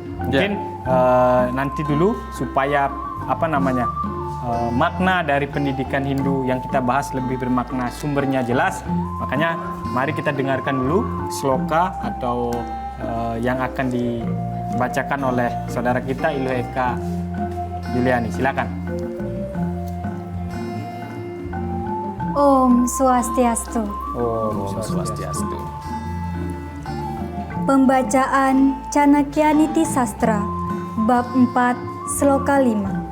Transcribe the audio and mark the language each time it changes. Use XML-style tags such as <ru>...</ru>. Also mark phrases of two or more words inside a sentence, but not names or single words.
<id>Mungkin nanti dulu supaya makna dari pendidikan Hindu yang kita bahas lebih bermakna, sumbernya jelas. Makanya mari kita dengarkan dulu sloka atau yang akan dibacakan oleh saudara kita Ilu Eka Juliani. Silakan. Om Swastiastu. Om Swastiastu. Pembacaan Chanakya Niti Sastra Bab 4 Sloka 5.</id>